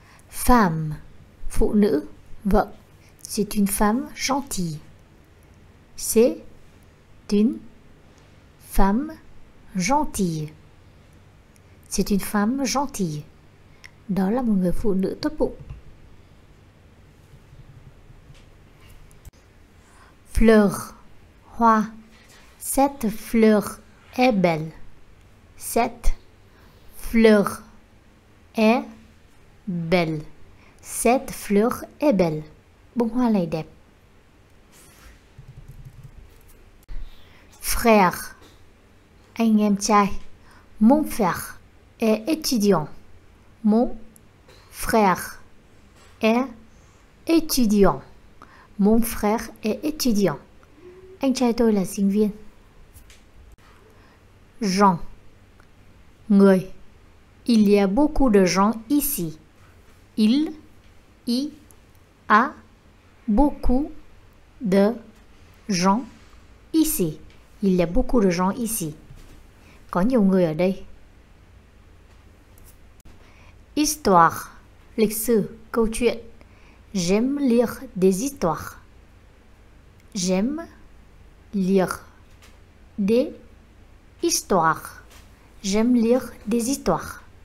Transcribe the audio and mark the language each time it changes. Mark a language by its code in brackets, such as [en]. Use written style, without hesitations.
[vi] Femme, phụ nữ, vợ. [fr] C'est une femme gentille. C'est une femme gentille. C'est une femme gentille. [vi] Đó là một người phụ nữ tốt bụng. [fr] Fleur, hoa. Cette fleur est belle. Cette fleur est belle. Cette fleur est belle. [vi] Bông hoa này đẹp. [fr] Frère, [vi] anh em trai. [fr] Mon frère est étudiant. Mon frère est étudiant. Mon frère est étudiant. [vi] Anh trai tôi là sinh viên. Gens, người. [fr] Il y a beaucoup de gens ici. Il y a beaucoup de gens ici. Il y a beaucoup de gens ici. [vi] Có nhiều người ở đây. Histoire, lịch sử, câu chuyện. [fr] J'aime lire des histoires. J'aime lire des histoires. J'aime lire des histoires.